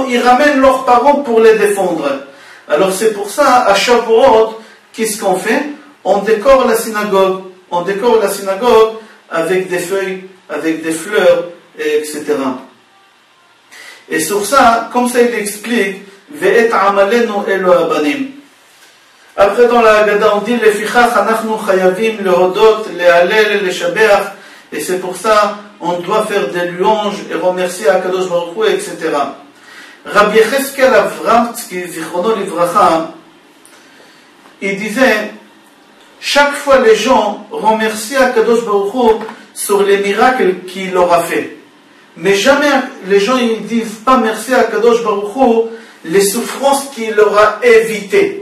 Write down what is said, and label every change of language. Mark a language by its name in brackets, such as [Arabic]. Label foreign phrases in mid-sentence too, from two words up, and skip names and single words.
[French] Ils ramènent leurs parents pour les défendre. Alors c'est pour ça, à Shavuot, qu'est-ce qu'on fait? On décore la synagogue. On décore la synagogue avec des feuilles, avec des fleurs, etc. Et sur ça, comme ça il explique, [Hebrew] ואת עמלנו אלו הבנים. [French] Après dans la Haggadah on dit [Hebrew] לפיכך אנחנו חייבים להודות, להלל, לשבח, [French] et c'est pour ça on doit faire des louanges et remercier [Hebrew] הקדוש ברוך הוא, [French] etc. Rabbi Yecheskel Avramtsky, [Hebrew] זכרונו לברכה, [French] il disait, chaque fois les gens remercient [Hebrew] הקדוש ברוך הוא [French] sur les miracles qu'il leur a fait. Mais jamais les gens ils disent pas merci à [Hebrew] הקדוש ברוך הוא [French] les souffrances qu'il leur a évitées.